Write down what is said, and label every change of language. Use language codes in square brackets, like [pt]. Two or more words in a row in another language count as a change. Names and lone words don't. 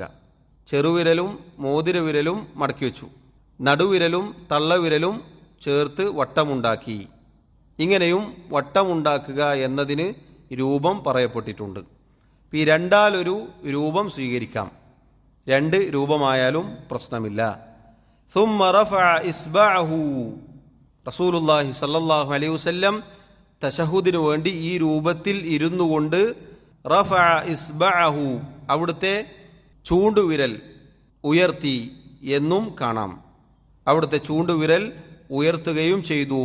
[ml] ചെറുവിരലും മോതിരവിരലും മടക്കി വെച്ചു, നടുവിരലും തള്ളവിരലും ചേർത്ത് വട്ടമുണ്ടാക്കി. ഇങ്ങനെയും വട്ടമുണ്ടാക്കുക എന്നതിന് രൂപം പറയപ്പെട്ടിട്ടുണ്ട്. ഈ രണ്ടാലൊരു രൂപം സ്വീകരിക്കാം. 2 രൂപമായാലും പ്രശ്നമില്ല. [ar] ثم رفع إصبعه. رسول الله صلى الله عليه وسلم [ml] തശഹുദിനു വേണ്ടി ഈ രൂപത്തിൽ ഇരുന്നു കൊണ്ട് [ar] رفع إصبعه [ml] അവിടുത്തെ ചൂണ്ടുവിരൽ ഉയർത്തി എന്നും കാണാം. അവിടുത്തെ ചൂണ്ടുവിരൽ ഉയർത്തുകയും ചെയ്തു.